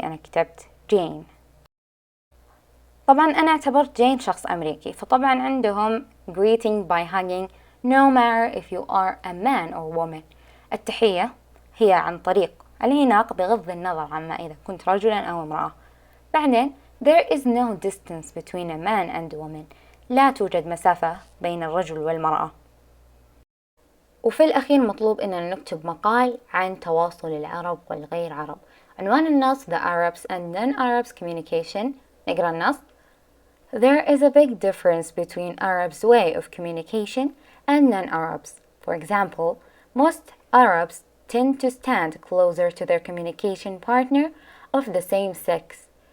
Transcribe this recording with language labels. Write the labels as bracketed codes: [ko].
[ar] أنا كتبت جين. طبعا أنا اعتبرت جين شخص أمريكي، فطبعا عندهم [en] greeting by hugging no matter if you are a man or woman، [ar] التحية هي عن طريق العناق بغض النظر عما إذا كنت رجلا أو امرأة. بعدين [en] there is no distance between a man and woman، [ar] لا توجد مسافة بين الرجل والمرأة. وفي الأخير مطلوب أننا نكتب مقال عن تواصل العرب والغير عرب. عنوان النص [en] The Arabs and non-Arabs communication. [ar] نقرأ النص. [en] There is a big difference between Arabs' way of communication and non-Arabs. For example, most Arabs tend to stand closer to their communication partner of the same sex.